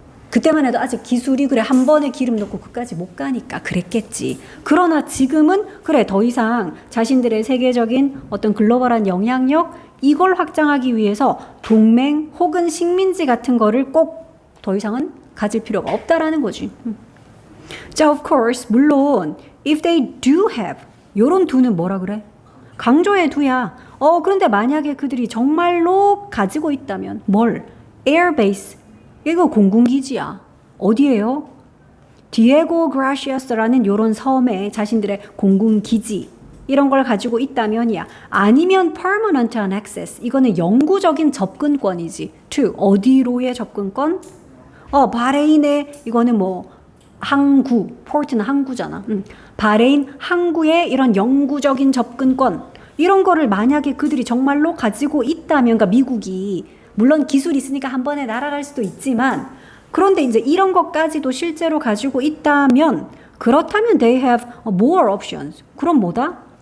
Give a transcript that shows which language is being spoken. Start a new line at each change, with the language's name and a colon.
Korean: 그때만 해도 아직 기술이 그래 한 번에 기름 넣고 그까지 못 가니까 그랬겠지. 그러나 지금은 그래 더 이상 자신들의 세계적인 어떤 글로벌한 영향력 이걸 확장하기 위해서 동맹 혹은 식민지 같은 거를 꼭 더 이상은 가질 필요가 없다라는 거지. 자, of course, 물론 if they do have 요런 do는 뭐라 그래? 강조의 do야. 그런데 만약에 그들이 정말로 가지고 있다면 뭘? airbase. 이거 공군기지야. 어디예요? 디에고 그라시아스라는 요런 섬에 자신들의 공군기지 이런 걸 가지고 있다면이야.
English: 아니면 permanent access.
Korean: 이거는 영구적인 접근권이지. to 어디로의 접근권? 바레인의 이거는 뭐 항구, 포트는 항구잖아. 바레인 항구의 이런 영구적인 접근권 이런 거를 만약에 그들이 정말로 가지고 있다면, 그러니까 미국이 물론 기술이 있으니까 한 번에 날아갈 수도 있지만 그런데 이제 이런 것까지도 실제로 가지고 있다면 그렇다면 they have more options. 그럼 뭐다?